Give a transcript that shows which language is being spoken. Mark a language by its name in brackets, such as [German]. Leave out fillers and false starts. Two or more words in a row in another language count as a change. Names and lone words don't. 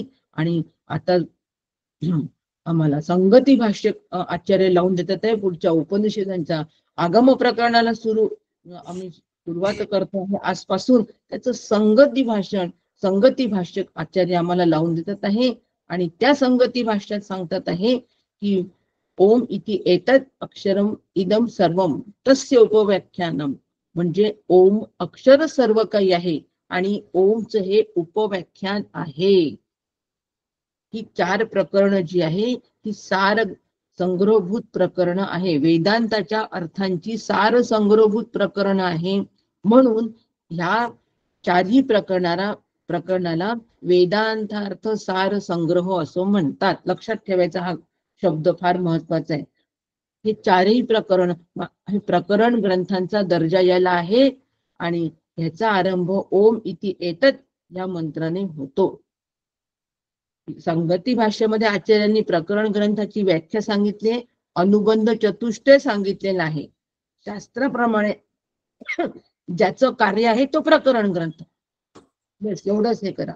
[Marathi] आणि आता आम्हाला संगती भाष्य आचार्य लावून देतात आहे. पुढच्या उपनिषदांच्या आगम प्रकरणाला आम्ही सुरुवात करतो आहे आजपासून. त्याचं संगती भाष्य आचार्य आम्हाला लावून देतात आहे. आणि त्या संगती भाष्यात सांगतात आहे की [Sanskrit] ओम इति एतत् अक्षरम इदम सर्वम तस्य उपव्याख्यानम, [Marathi] म्हणजे ओम अक्षर सर्व काही आहे आणि ओमचं हे उपव्याख्यान आहे. ही 4 प्रकरण जी आहे ही सार संग्रहभूत प्रकरण आहे, वेदांताच्या अर्थांची सार संग्रहभूत प्रकरण आहे. म्हणून ह्या 4ही प्रकरणाला वेदांतार्थ सार संग्रह असं म्हणतात. लक्षात ठेवायचा हा शब्द फार महत्वाचा आहे. हे 4ही प्रकरण ग्रंथांचा दर्जा याला आहे आणि ह्याचा आरंभ [Sanskrit] ओम इति एतत् [Marathi] या मंत्राने होतो. संगती भाष्यामध्ये आचार्यांनी प्रकरण ग्रंथाची व्याख्या सांगितली, अनुबंध चतुष्टय सांगितलेला आहे. शास्त्राप्रमाणे ज्याचं कार्य आहे तो प्रकरण ग्रंथ, बस एवढंच हे करा.